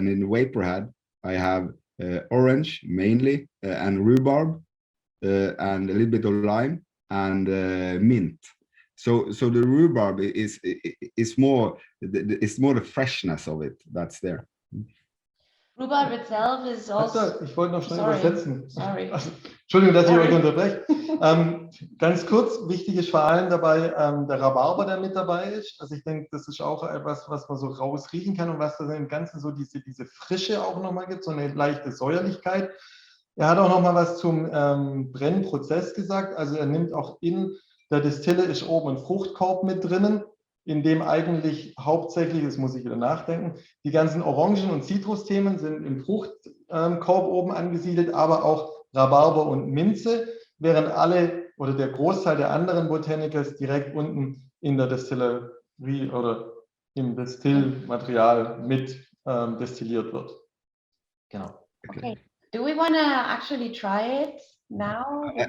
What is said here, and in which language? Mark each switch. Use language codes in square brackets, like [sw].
[en] And in the vapor head, I have orange mainly, and rhubarb, and a little bit of lime, and mint. So the rhubarb is more the freshness of it that's there. Rhubarb itself is also. [de] Ich wollte noch schnell [en] Sorry. [de] übersetzen. [en] Sorry. [de] Also, Entschuldigung, dass ich euch unterbreche. Ganz kurz, wichtig ist vor allem dabei der Rhabarber, der mit dabei ist. Also ich denke, das ist auch etwas, was man so rausriechen kann und was da im Ganzen so diese Frische auch nochmal gibt, so eine leichte Säuerlichkeit. Er hat auch nochmal was zum Brennprozess gesagt. Also er nimmt auch in der Distille ist oben ein Fruchtkorb mit drinnen, in dem eigentlich hauptsächlich, das muss ich wieder nachdenken, die ganzen Orangen- und Zitrusthemen sind im Fruchtkorb oben angesiedelt, aber auch Rhabarber und Minze, während alle oder der Großteil der anderen Botanicals direkt unten in der Destillerie oder im Destillmaterial mit destilliert wird. Genau. Okay. [en] Do we want to actually try it now?